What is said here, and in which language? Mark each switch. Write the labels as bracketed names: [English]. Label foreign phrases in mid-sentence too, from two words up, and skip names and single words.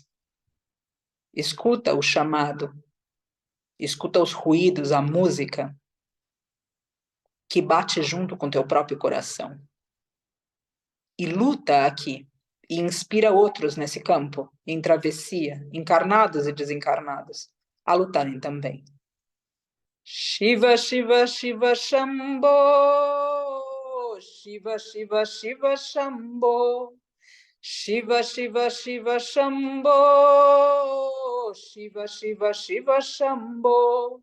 [Portuguese] Escuta o chamado, escuta os ruídos, a música que bate junto com teu próprio coração. E luta aqui, e inspira outros nesse campo, em travessia, encarnados e desencarnados, a lutarem também. Shiva, Shiva, Shiva, Shambho. Shiva, Shiva, Shiva, Shambho. Shiva, Shiva, Shiva, Shambho. Shiva, Shiva, Shiva, Shambho.